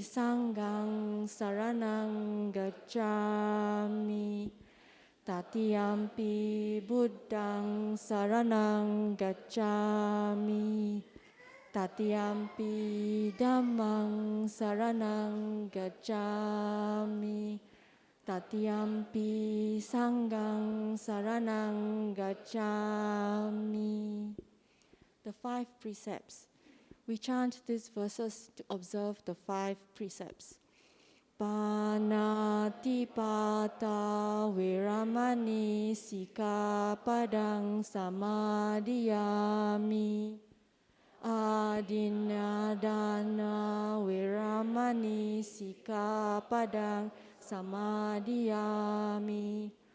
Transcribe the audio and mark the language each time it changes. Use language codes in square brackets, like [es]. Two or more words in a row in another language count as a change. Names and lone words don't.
[pi] Sanghang saranang gacchami, Tatiyampi Buddhang saranang gacchami, Tatiyampi Dhammang saranang gacchami, Tatiyampi Sanghang saranang gacchami. [en] The 5 precepts. We chant these verses to observe the 5 precepts. [pi] Panatipata Viramani Sikapadang Samadhiyami, Adinadana Viramani Sikapadang Samadhiyami,